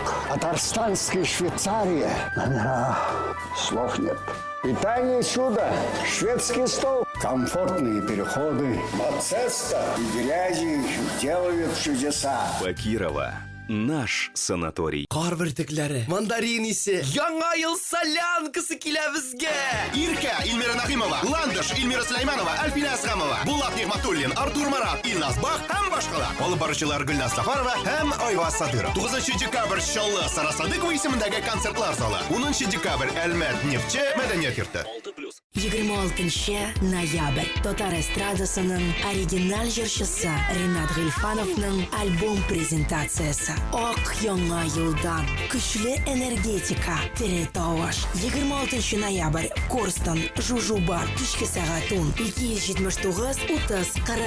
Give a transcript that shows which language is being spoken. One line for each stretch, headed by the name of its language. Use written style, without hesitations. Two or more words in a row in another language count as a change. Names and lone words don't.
Russian: Татарстанской Швейцарии. Слов нет. Питание чудо. Шведский стол. Комфортные переходы. Мацеста и грязи делают чудеса. Бакирово. наш санаторий.
Tatar: Кар бөртекләре, мандарин исе, яңа ел солянкасы килә безгә. Иркә Илмира Нахимова, Ландыш Илмира Сулейманова, Альфина Асхамова, Булат Нигъматуллин, Артур Марат, Илназ Бах һәм башкалар. Алып баручылар Гөлназ Сафарова һәм Айваз Садыров. 9 декабрь Чаллы Сара Садыкова исемендәге концертлар залы. 10 декабрь Әлмәт Нефтче мәдәният йорты. 26 ноябрь Татар эстрадасының оригинал җырчысы Ринат Гыйльфановның альбом презентациясы. Ак яңа елдан көчле энергетика, тере тавыш. 26 ноябрь Корстон Жужу бар кичке сәгать 10 279 30 40.